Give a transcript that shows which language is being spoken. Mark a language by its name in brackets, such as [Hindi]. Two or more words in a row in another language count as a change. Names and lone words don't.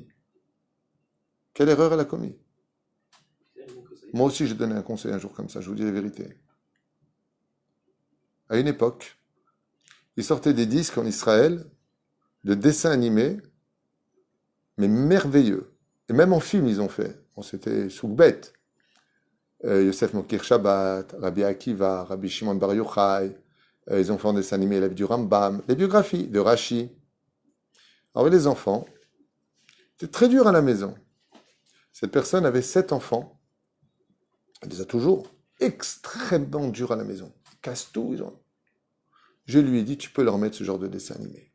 [French] Quelle erreur elle a commis? Moi aussi, j'ai donné un conseil un jour comme ça, je vous dis la vérité. À une époque, il sortait des disques en Israël de dessins animés, mais merveilleux. Et même en film, ils ont fait. Bon, c'était Soukbet. Yosef Mokir Shabbat, Rabbi Akiva, Rabbi Shimon Bar Yochai. Ils ont fait un dessin animé, la vie du Rambam, les biographies de Rashi. Alors, les enfants, c'était très dur à la maison. Cette personne avait 7 enfants. Elle les a toujours extrêmement durs à la maison. Ils cassent tout. Je lui ai dit, tu peux leur mettre ce genre de dessin animé.